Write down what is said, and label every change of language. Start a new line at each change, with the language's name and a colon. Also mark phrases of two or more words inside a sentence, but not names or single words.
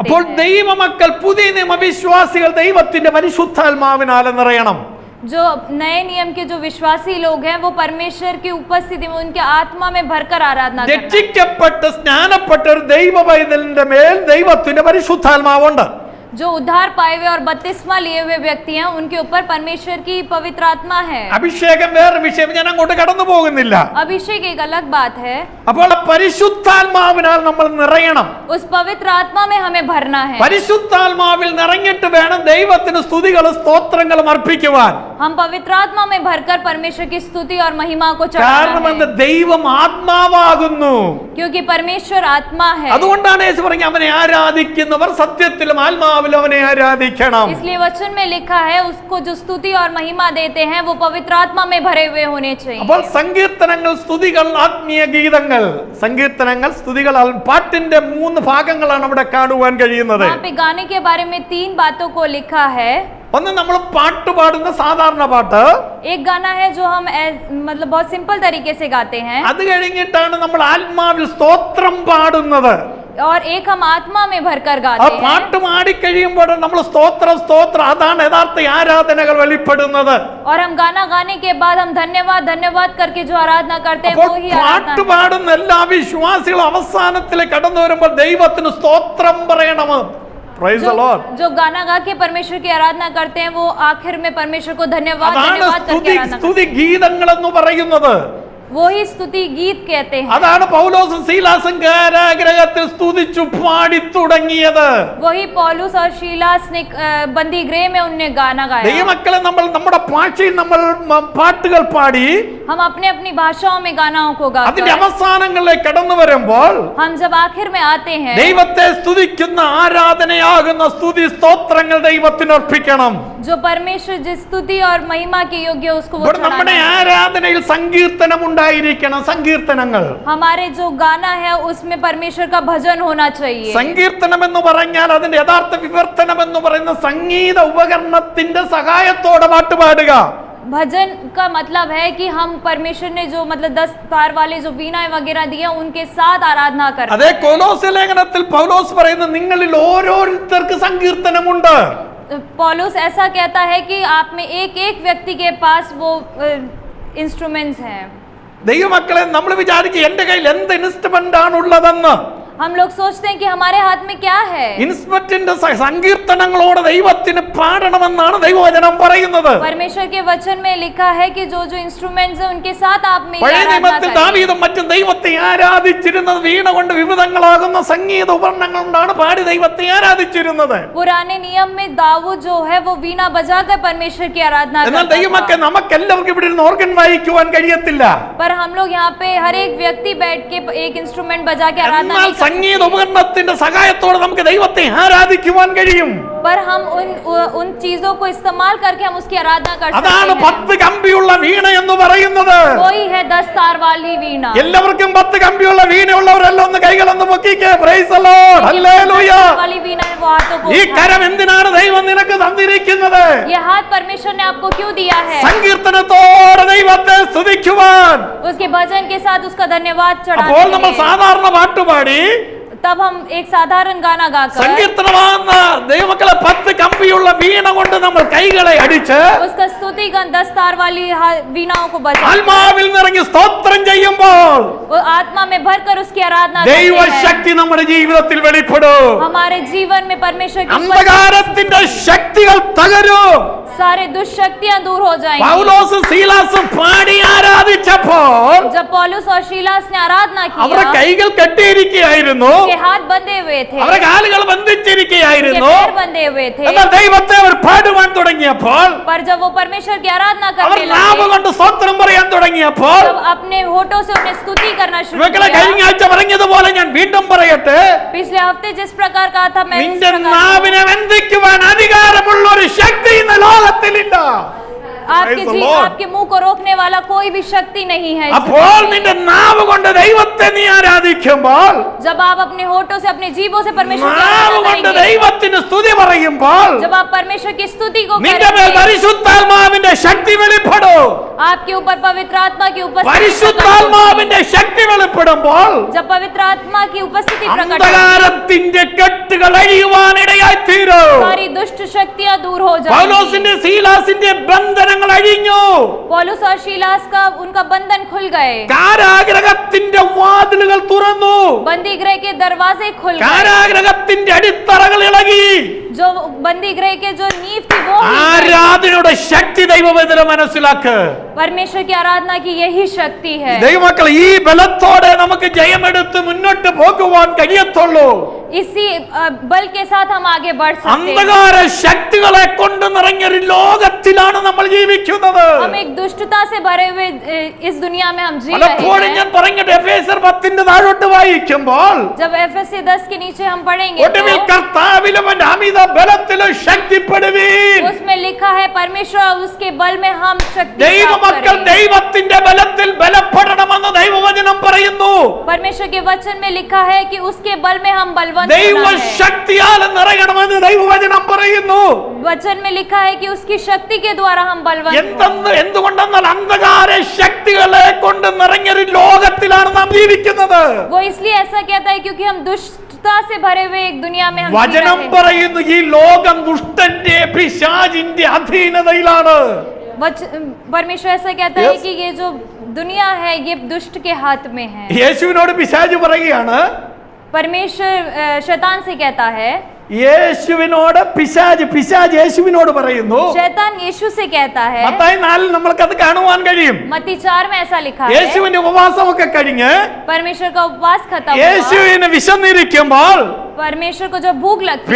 Malayalam: അപ്പോൾ
Hindi: हैं.
Malayalam: ദൈവമക്കൾ, പുതിയ നിയമവിശ്വാസികൾ ദൈവത്തിന്റെ പരിശുദ്ധാത്മാവിനാൽ നിറയണം.
Hindi: जो नए नियम के जो विश्वासी लोग हैं वो परमेश्वर की उपस्थिति में उनके आत्मा में भरकर आराधना करना.
Malayalam: രക്ഷിക്കപ്പെട്ട് സ്നാനപ്പെട്ട ഒരു ദൈവ പൈതലിന്റെ മേൽ ദൈവത്തിന്റെ പരിശുദ്ധാത്മാവുണ്ട്.
Hindi: जो उद्धार पाए हुए और बपतिस्मा लिए हुए व्यक्ति हैं उनके ऊपर परमेश्वर की पवित्र आत्मा है.
Malayalam: അഭിഷേകം വേറെ വിഷയം, ഞാൻ അങ്ങോട്ട് കടന്നു പോകുന്നില്ല.
Hindi: अभिषेक एक अलग बात है.
Malayalam: അപ്പോൾ പരിശുദ്ധാത്മാവിനാൽ നമ്മൾ നിറയണം.
Hindi: उस पवित्र आत्मा में हमें भरना है.
Malayalam: പരിശുദ്ധാത്മാവിൽ നിറഞ്ഞിട്ട് വേണം ദൈവത്തിന് സ്തുതികളും സ്തോത്രങ്ങളും അർപ്പിക്കുവാൻ.
Hindi: हम पवित्र आत्मा में भरकर परमेश्वर की स्तुति और महिमा को
Malayalam: കാരണം
Hindi: चढ़ाना है.
Malayalam: ദൈവം ആത്മാവാകുന്നു.
Hindi: क्योंकि परमेश्वर आत्मा है.
Malayalam: അതുകൊണ്ടാണ് യേശു പറഞ്ഞു, അവനെ ആരാധിക്കുന്നവർ സത്യത്തിലും ആത്മാവിലും അവനെ ആരാധിക്കണം.
Hindi: इसलिए वचन में लिखा है उसको जो स्तुति और महिमा देते हैं वो पवित्र आत्मा में भरे हुए होने चाहिए.
Malayalam: അപ്പോൾ സങ്കീർത്തനങ്ങൾ, സ്തുതികൾ, ആത്മീയ ഗീതങ്ങൾ. സങ്കീർത്തനങ്ങൾ, സ്തുതികൾ, പാട്ടിന്റെ 3 ഭാഗങ്ങളാണ് അവിടെ കാണുവാൻ കഴിയുന്നത്.
Hindi: वहाँ पे गाने के बारे में 3 बातों को लिखा है.
Malayalam: ഒന്ന് നമ്മൾ പാട്ട് പാടുന്ന സാധാരണ പാട്ട്,
Hindi: एक गाना है जो हम मतलब बहुत सिंपल तरीके से गाते हैं.
Malayalam: അത് കഴിഞ്ഞിട്ടാണ് നമ്മൾ ആത്മാവിൽ സ്തോത്രം പാടുന്നത്.
Hindi: और एक हम आत्मा में भरकर
Malayalam: ആ
Hindi: गाते हैं.
Malayalam: പാട്ട് പാടിക്കഴിയുമ്പോൾ നമ്മൾ സ്തോത്രം അതാണ് യഥാർത്ഥ ആരാധനകൾ വെളിപ്പെടുന്നത്.
Hindi: और हम गाना गाने के बाद हम धन्यवाद करके जो आराधना करते हैं
Malayalam: അപ്പോൾ
Hindi: वो ही आराधना
Malayalam: പാട്ട് പാടുന്ന എല്ലാ വിശ്വാസികളും അവസാനത്തിൽ കടന്നു വരുമ്പോൾ ദൈവത്തിന് സ്തോത്രം പറയണം.
English: Praise the Lord.
Hindi: जो गाना गा के परमेश्वर की आराधना करते हैं वो आखिर में परमेश्वर को धन्यवाद
Malayalam: അതാണ്
Hindi: करके आराधना
Malayalam: സ്തുതി ഗീതങ്ങൾ എന്ന് പറയുന്നത്.
Hindi: वही स्तुति गीत कहते हैं।
Malayalam: അതാണ് പൗലോസും സീലാസും കാരാഗ്രഹത്തിൽ സ്തുതിച്ചു പാടി തുടങ്ങിയത്.
Hindi: वही पौलुस और शीलास ने बंदी गृह में उनने गाना गाया।
Malayalam: ദൈവമക്കളെ, നമ്മൾ നമ്മുടെ ഭാഷയിൽ നമ്മൾ പാട്ടുകൾ പാടി
Hindi: हम अपने अपनी भाषाओं में गानाओं को
Malayalam: അതിന്റെ
Hindi: गाकर
Malayalam: അവസാനങ്ങളിലേക്ക് കടന്നു വരുമ്പോൾ
Hindi: हम जब आखिर में आते हैं,
Malayalam: ദൈവത്തെ സ്തുതിക്കുന്ന ആരാധനയാകുന്ന സ്തുതി സ്തോത്രങ്ങൾ ദൈവത്തിന് അർപ്പിക്കണം.
Hindi: जो परमेश्वर जिस स्तुति और महिमा के योग्य उसको वो
Malayalam: ഇവിടെ നമ്മുടെ
Hindi: चढ़ाना है।
Malayalam: ആരാധനയിൽ സങ്കീർത്തനം ഉണ്ടായിരിക്കണം. സങ്കീർത്തനങ്ങൾ,
Hindi: हमारे जो गाना है उसमें परमेश्वर का भजन होना चाहिए।
Malayalam: സങ്കീർത്തനം എന്ന് പറഞ്ഞാൽ അതിന്റെ യഥാർത്ഥ വിവർത്തനം എന്ന് പറയുന്ന സംഗീത ഉപകരണത്തിന്റെ സഹായത്തോടെ പാട്ടുപാടുക.
Hindi: भजन का मतलब है कि हम परमेश्वर ने जो मतलब 10 तार वाले जो वीणा वगैरह दिया उनके साथ आराधना करते
Malayalam: അതേ
Hindi: हैं।
Malayalam: കൊലോസ്യ ലേഖനത്തിൽ പൗലോസ് പറയുന്ന നിങ്ങളിൽ ഓരോരുത്തർക്ക് സങ്കീർത്തനമുണ്ട്.
Hindi: पौलुस ऐसा कहता है कि आप में एक एक व्यक्ति के पास वो इंस्ट्रूमेंट्स हैं।
Malayalam: ദൈവമക്കളെ, നമ്മൾ വിചാരിക്കും എന്റെ കയ്യിൽ എന്ത് ഇൻസ്ട്രുമെന്റ് ആണ് ഉള്ളതെന്ന്.
Hindi: हम लोग सोचते हैं कि हमारे हाथ में क्या है।
Malayalam: ഇൻസ്ട്രുമെന്റിന്റെ സങ്കീർത്തനങ്ങളോട് ദൈവത്തിന് പാടണമെന്നാണ് ദൈവവചനം പറയുന്നത്.
Hindi: परमेश्वर के वचन में लिखा है कि जो जो इंस्ट्रूमेंट्स हैं उनके साथ आप में
Malayalam: പഴയ
Hindi: आराधना
Malayalam: നിയമത്തിൽ
Hindi: करें।
Malayalam: ദാവീദും മറ്റും ദൈവത്തെ ആരാധിച്ചിരുന്നത് വീണ കൊണ്ട് വിവിധങ്ങളാകുന്ന സംഗീത ഉപകരണങ്ങൾ കൊണ്ടാണ് പാടി ദൈവത്തെ ആരാധിച്ചിരുന്നത്.
Hindi: पुराने नियम में दाऊद जो है वो वीणा बजाकर परमेश्वर की आराधना
Malayalam: എന്നാൽ
Hindi: करता
Malayalam: ദൈവമക്കൾ,
Hindi: था।
Malayalam: നമുക്ക് എല്ലാവർക്കും ഇവിടെ ഇരുന്ന് ഓർഗൻ വായിക്കുവാൻ കഴിയത്തില്ല.
Hindi: पर हम लोग यहाँ पे हर एक व्यक्ति बैठ के एक इंस्ट्रूमेंट बजा के आराधना
Malayalam: എന്നാൽ
Hindi: नहीं कर
Malayalam: സംഗീത
Hindi: सकते।
Malayalam: ഉപകരണത്തിന്റെ സഹായത്തോടെ നമുക്ക് ദൈവത്തെ ആരാധിക്കുവാൻ കഴിയും.
Hindi: पर हम उन चीजों को इस्तेमाल करके हम उसकी आराधना कर सकते
Malayalam: അതാണ്
Hindi: हैं।
Malayalam: 10 കമ്പിയുള്ള വീണ എന്ന് പറയുന്നത്.
Hindi: वही है 10 तार वाली वीणा।
Malayalam: എല്ലാവർക്കും 10 കമ്പിയുള്ള വീണയുള്ളവരെല്ലാം ഒന്ന് കൈകളൊന്ന് പൊക്കിക്കേ.
English: Praise the Lord, Hallelujah.
Hindi: वाली वीणा है, वो हाथों को
Malayalam: ഈ
Hindi: उठाएं।
Malayalam: കരം എന്തിനാണ് ദൈവം നിനക്ക് തന്നിരിക്കുന്നത്?
Hindi: ये हाथ परमेश्वर ने आपको क्यों दिया है?
Malayalam: സങ്കീർത്തനത്തോടെ ദൈവത്തെ സ്തുതിക്കുവാൻ.
Hindi: उसके भजन के साथ उसका धन्यवाद
Malayalam: അപ്പോൾ നമ്മൾ
Hindi: चढ़ाते हैं।
Malayalam: സാധാരണ പാട്ടുപാടി
Hindi: तब हम एक साधारण गाना गाकर
Malayalam: സങ്കീർത്തനമാകുന്ന ദൈവമക്കളെ 10 കമ്പിയുള്ള വീണ കൊണ്ട് നമ്മൾ കൈകളെ അടിച്ച്
Hindi: उसका स्तुति गान 10 तार वाली वीणाओं को बजा
Malayalam: ആത്മാവിൽ നിറങ്ങി സ്തോത്രം ചെയ്യുമ്പോൾ
Hindi: वो आत्मा में भरकर उसकी आराधना करते हैं।
Malayalam: ദൈവശക്തി നമ്മുടെ ജീവിതത്തിൽ വെളിപ്പെടും.
Hindi: हमारे जीवन में परमेश्वर की
Malayalam: അന്ധകാരത്തിന്റെ ശക്തികൾ തകരും.
Hindi: सारे दुष्शक्तियां दूर हो जाएंगी।
Malayalam: പൗലോസും സീലാസും പാടി ആരാധിച്ചപ്പോൾ
Hindi: जब पौलुस और शीलास ने आराधना
Malayalam: അവരുടെ
Hindi: किया,
Malayalam: കൈകൾ കെട്ടിയിരിക്കുകയായിരുന്നു,
Hindi: उनके हाथ बंधे हुए थे,
Malayalam: അവരുടെ കാലുകൾ
Hindi: उनके
Malayalam: ബന്ധിച്ചിരിക്കുകയായിരുന്നു.
Hindi: पैर बंधे हुए थे।
Malayalam: എന്നാൽ ദൈവത്തെ അവർ പാടുവാൻ തുടങ്ങിയപ്പോൾ,
Hindi: पर जब वो परमेश्वर की आराधना
Malayalam: അവർ
Hindi: करने
Malayalam: നാവ്
Hindi: लगे,
Malayalam: കൊണ്ട് സ്തോത്രം പറയാൻ തുടങ്ങിയപ്പോൾ,
Hindi: जब अपने होठों से उन्हें स्तुति करना शुरू
Malayalam: ഇവകളെ കഴിഞ്ഞ
Hindi: किया,
Malayalam: ആഴ്ച പറഞ്ഞതുപോലെ ഞാൻ വീണ്ടും പറയട്ടെ,
Hindi: पिछले हफ्ते जिस प्रकार कहा था मैं उस
Malayalam: നിന്റെ
Hindi: प्रकार
Malayalam: നാവിനെ ബന്ധിക്കുവാൻ അധികാരമുള്ള ഒരു ശക്തി ഇന്ന് ലോകത്തിലില്ല.
Hindi: आपके
English: Praise the
Hindi: जी
English: Lord.
Hindi: आपके मुंह को रोकने वाला कोई भी शक्ति नहीं है।
Malayalam: അപ്പോൾ നിന്റെ നാവ് കൊണ്ട് ദൈവത്തെ നീ ആരാധിക്കുമ്പോൾ,
Hindi: जब आप अपने होठों से अपने जीभों से परमेश्वर की
Malayalam: നാവ്
Hindi: आराधना
Malayalam: കൊണ്ട്
Hindi: करेंगे,
Malayalam: ദൈവത്തിന് സ്തുതി പറയുമ്പോൾ,
Hindi: जब आप परमेश्वर की स्तुति को
Malayalam: നിന്റെ മേൽ
Hindi: करेंगे,
Malayalam: പരിശുദ്ധാത്മാവിന്റെ ശക്തി വെളിപ്പെടും.
Hindi: आपके ऊपर पवित्र आत्मा की उपस्थिति प्रकट
Malayalam: പരിശുദ്ധാത്മാവിന്റെ ശക്തി വെളിപ്പെടുമ്പോൾ
Hindi: होगी। जब पवित्र आत्मा की उपस्थिति प्रकट होगी,
Malayalam: അന്ധകാരത്തിന്റെ കെട്ടുകൾ അഴിയുവാനിടയായി തീരും.
Hindi: सारी दुष्ट शक्तियां दूर हो जाएंगी।
Malayalam: പൗലോസിന്റെ സീലാസിന്റെ ബന്ധനങ്ങൾ അഴിഞ്ഞു.
Hindi: पौलुस और शीलास का उनका बंधन खुल गए,
Malayalam: കാരാഗ്രഹത്തിന്റെ വാതിലുകൾ തുറന്നു.
Hindi: बंदी गृह के दरवाजे खुल गए,
Malayalam: കാരാഗ്രഹത്തിന്റെ അടിത്തറകൾ ഇളകി.
Hindi: जो बंदी गृह के जो नींव थी वो हिल गई।
Malayalam: ആരാധനയുടെ ശക്തി ദൈവവേദന മനസ്സിലാക്ക്.
Hindi: परमेश्वर की आराधना की यही शक्ति है।
Malayalam: ദൈവമക്കൾ, ഈ ബലത്തോടെ നമുക്ക് ജയമെടുത്ത് മുന്നോട്ട് പോകുവാൻ കഴിയത്തുള്ളൂ.
Hindi: इसी बल के साथ हम आगे बढ़ सकते हैं।
Malayalam: അന്ധകാര ശക്തികളെ കൊണ്ട് നിറഞ്ഞൊരു ലോകത്തിലാണ് നമ്മൾ ജീവിക്കുന്നത്.
Hindi: हम एक दुष्टता से भरे हुए इस दुनिया में हम जी रहे
Malayalam: പലപ്പോഴും ഞാൻ
Hindi: हैं।
Malayalam: പറഞ്ഞിട്ട് എഫേസ്യർ 10 താഴോട്ട് വായിക്കുമ്പോൾ,
Hindi: जब एफएससी 10 के नीचे हम पढ़ेंगे
Malayalam: ഒടുവിൽ
Hindi: तो
Malayalam: കർത്താവിലും അവന്റെ അമിത ബലത്തിലും ശക്തിപ്പെടുവീൻ.
Hindi: उसमें लिखा है परमेश्वर और उसके बल में हम शक्ति
Malayalam: ദൈവമക്കൾ
Hindi: प्राप्त करेंगे।
Malayalam: ദൈവത്തിന്റെ ബലത്തിൽ ബലപ്പെടണമെന്ന് ദൈവവചനം പറയുന്നു.
Hindi: परमेश्वर के वचन में लिखा है कि उसके बल में हम बलवंत होना है।
Malayalam: ദൈവശക്തിയാൽ നിറയണമെന്ന് ദൈവവചനം പറയുന്നു.
Hindi: वचन में लिखा है कि उसकी शक्ति के द्वारा हम बलवंत हों।
Malayalam: എന്തുകൊണ്ടെന്നാൽ അന്ധകാര ശക്തികളെ കൊണ്ട് നിറഞ്ഞൊരു ലോകത്തിലാണ് നാം ജീവിക്കുന്നത്.
Hindi: वो इसलिए ऐसा कहता है क्योंकि हम दुष्टता से भरे हुए एक दुनिया में हम जी
Malayalam: വചനം
Hindi: रहे हैं।
Malayalam: പറയുന്നു, ഈ ലോകം ദുഷ്ടന്റെ പിശാചിന്റെ അധീനതയിലാണ്.
Hindi: परमेश्वर ऐसा कहता है कि ये जो दुनिया है ये दुष्ट के हाथ में है।
Malayalam: യേശുവിനോട് പിശാച് പറയുകയാണ്,
Hindi: परमेश्वर शैतान से कहता है,
Malayalam: യേശുവിനോട് പിശാച് യേശുവിനോട് പറയുന്നു.
Hindi: शैतान यीशु से कहता है,
Malayalam: മത്തായി 4 നമ്മൾക്ക് അത് കാണുവാൻ കഴിയും.
Hindi: मत्ती 4 में ऐसा लिखा है,
Malayalam: യേശുവിന്റെ ഉപവാസമൊക്കെ കഴിഞ്ഞ്
Hindi: परमेश्वर का उपवास खत्म हुआ,
Malayalam: യേശുവിന് വിശന്നിരിക്കുമ്പോൾ
Hindi: परमेश्वर को जब भूख लगती है,